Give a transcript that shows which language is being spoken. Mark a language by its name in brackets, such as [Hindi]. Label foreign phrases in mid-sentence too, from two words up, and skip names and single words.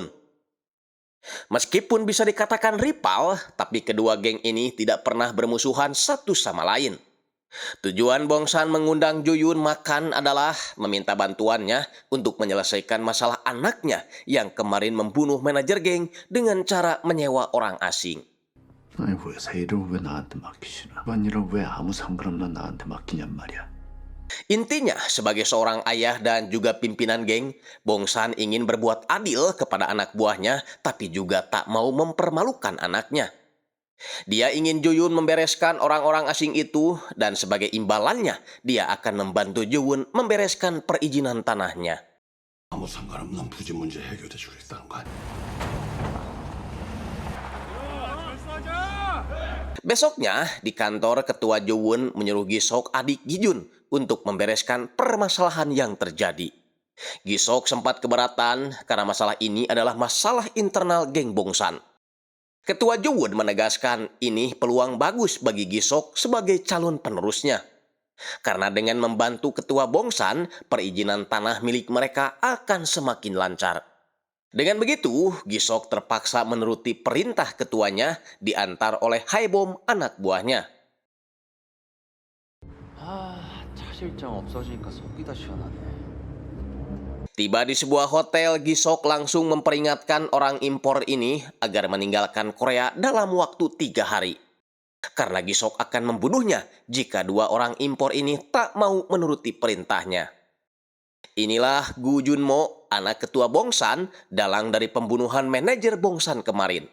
[Indonesian] Meskipun bisa dikatakan rival, tapi kedua geng ini tidak pernah bermusuhan satu sama lain. Tujuan Bongsan mengundang Jo-yun makan adalah meminta bantuannya untuk menyelesaikan masalah anaknya yang kemarin membunuh manajer geng dengan cara menyewa orang asing. [Korean] 아니 회사 일을 왜 나한테 맡기시나? 집안일을 왜 아무 상관없는 나한테 맡기냔 말이야. [Indonesian] Intinya, sebagai seorang ayah dan juga pimpinan geng, Bongsan ingin berbuat adil kepada anak buahnya, tapi juga tak mau mempermalukan anaknya. Dia ingin Jo-yun membereskan orang-orang asing itu, dan sebagai imbalannya, dia akan membantu Jo-yun membereskan perizinan tanahnya. [Korean] 아무 상관없는 부지 문제 해결해 주겠다는 거 아니야? [Indonesian] Besoknya, di kantor, ketua Jo-won menyuruh Gi-sok, adik Gi-jun, untuk membereskan permasalahan yang terjadi. Gi-sok sempat keberatan karena masalah ini adalah masalah internal geng Bongsan. Ketua Jo-won menegaskan ini peluang bagus bagi Gi-sok sebagai calon penerusnya. Karena dengan membantu ketua Bongsan, perizinan tanah milik mereka akan semakin lancar. Dengan begitu, Gi-sok terpaksa menuruti perintah ketuanya diantar oleh Haebom, anak buahnya. [Korean] 차 실장 없어지니까 속이 다 시원하네. [Indonesian] Tiba di sebuah hotel, Gi-sok langsung memperingatkan orang impor ini agar meninggalkan Korea dalam waktu 3 hari. Karena Gi-sok akan membunuhnya jika 2 orang impor ini tak mau menuruti perintahnya. Inilah Gu Junmo, anak ketua Bongsan, dalang dari pembunuhan manajer Bongsan kemarin.